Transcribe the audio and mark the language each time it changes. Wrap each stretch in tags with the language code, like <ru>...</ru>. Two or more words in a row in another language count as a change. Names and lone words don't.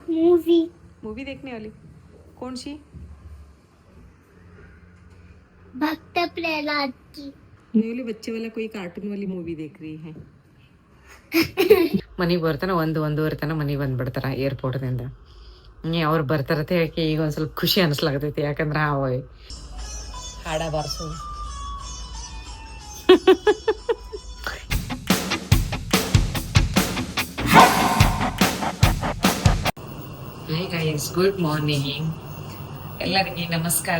<hi>मूवी मूवी देखने वाली कौन सी? भक्त प्रहलाद की। ನೀವು बच्चे वाला कोई कार्टून वाली मूवी देख रही है.</hi> <kn>ಮನೆಗೆ ಬರ್ತಾನೆ ಒಂದೂವರೆ ತನಕ ಮನೆಗೆ ಬಂದ್ಬಿಡ್ತಾರ ಏರ್ಪೋರ್ಟ್ದಿಂದ. ಅವ್ರು ಬರ್ತಾರತ್ತೆ ಯಾಕೆ ಈಗ ಒಂದು ಸ್ವಲ್ಪ ಖುಷಿ ಅನಿಸ್ಲಾಗತೈತಿ. ಯಾಕಂದ್ರೆ ಹಾಡ ಬಾರಿಸು.</kn> <en>hi guys, good morning</en> <kn>ಎಲ್ಲರಿಗೆ ನಮಸ್ಕಾರ.</kn>